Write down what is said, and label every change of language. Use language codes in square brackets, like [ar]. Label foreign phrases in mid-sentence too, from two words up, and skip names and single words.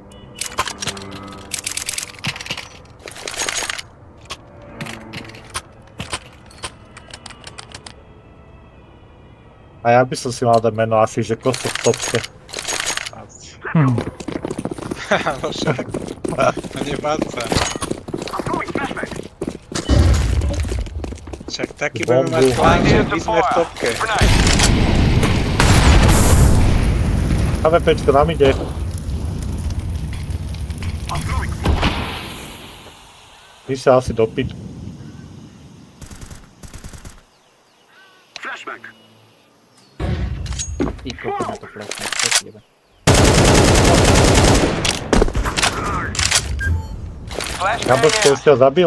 [sk] A ja by som si mal dať meno asi, že Koso v topke. No však. A nebáť sa. [en] I'm throwing flashbang. [sk] Však taký budeme mať plán, že my sme v topke. Grenade. HVPčko nám ide. [en] I'm throwing [sk] Vyšiel asi do pitu. [en] flashbang. [sk] Ty kokos na to flash, čo si jebe. Jablčko už ťa zabil?